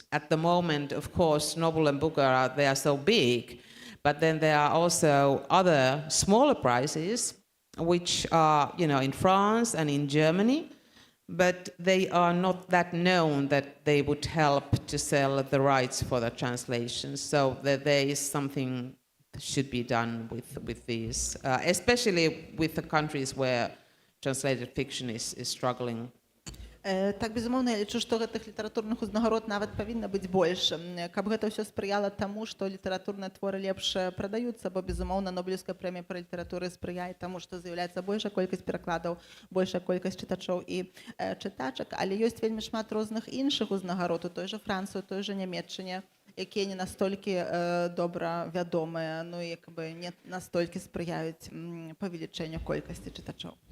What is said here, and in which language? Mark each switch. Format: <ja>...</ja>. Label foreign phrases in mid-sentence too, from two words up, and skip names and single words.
<en>At the moment, of course, Nobel and Booker, they are so big, but then there are also other smaller prizes which are, in France and in Germany, but they are not that known that they would help to sell the rights for the translations. So there is something that should be done with these, especially with the countries where translated fiction is struggling.</en> <be>Так, безумоўна, я лічу, што гэтых літаратурных узнагарод нават павінна быць больш, каб гэта ўсё спрыяла таму, што літаратурныя творы лепш прадаюцца, бо, безумоўна, Нобелеўская прэмія па літаратуры спрыяе таму, што з'яўляецца большая колькасць перакладаў, большая колькасць чытачоў і чытачак, але ёсць вельмі шмат розных іншых узнагарод у той жа Францыі, у той жа Нямецчыне, якія не настолькі добра вядомыя, ну і не настолькі спрыяюць павелічэнню колькасці чытачоў.</be>